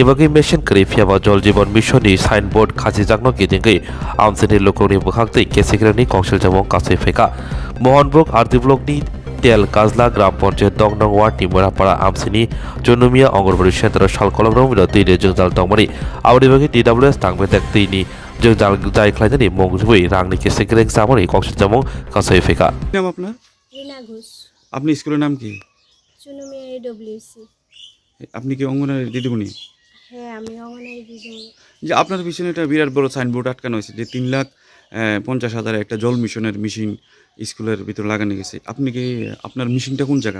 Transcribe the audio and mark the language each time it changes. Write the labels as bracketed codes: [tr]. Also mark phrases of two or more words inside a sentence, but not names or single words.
[trp] Bagi Mission Krifia Jol Jibon Mission ni signboard Kasi Jagno Kijingi Amsini Lokoni Bukhakti Kesekrani Kongshil Jamon Kasifeka Mohanbrook Artiblok ni Tel Kazla Gram Ponche Dongnong Wat Timura Para Amsini Junumia Ongorwadi Shendro Shalkolom Romino Tini Jungjal Tongmani Audi Bagi TWS Tangbetek Tini Jungjal Jai Klaidani Mongzui Rangni Kesekrek Samoni Kongshil Jamon Kasifeka [bn] নাম আপনার রিনা ঘোষ। আপনি স্কুলের নাম কি চুনুমিয়া AWC। আপনি কি অঙ্গনারী দিদিমণি হ্যাঁ, আমি অঙ্গনারী দিদিমণি। যে আপনার পিছনে একটা বিরাট বড় সাইনবোর্ড আটকানো হয়েছে যে 3,50,000 একটা জল মিশনের মেশিন স্কুলের ভিতর লাগানো গেছে আপনি কি আপনার মেশিনটা কোন জায়গা